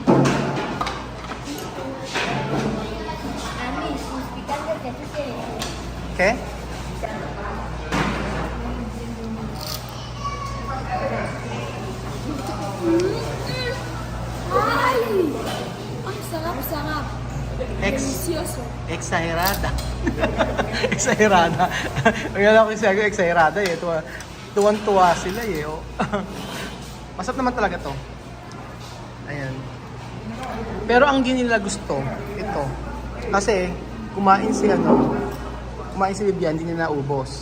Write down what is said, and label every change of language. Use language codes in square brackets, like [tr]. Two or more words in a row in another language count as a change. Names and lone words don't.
[tl] Okay? Ay! Ang sarap-sarap. [es] Delicioso. Exagerada. Exagerada. [tl] Ang alam ko siya, exagerada eh. Tuwan-tuwa sila eh. Oh. Masarap naman talaga to. Ayan. Pero ang di nila gusto, ito. Kasi, kumain si Vivian, hindi niya naubos.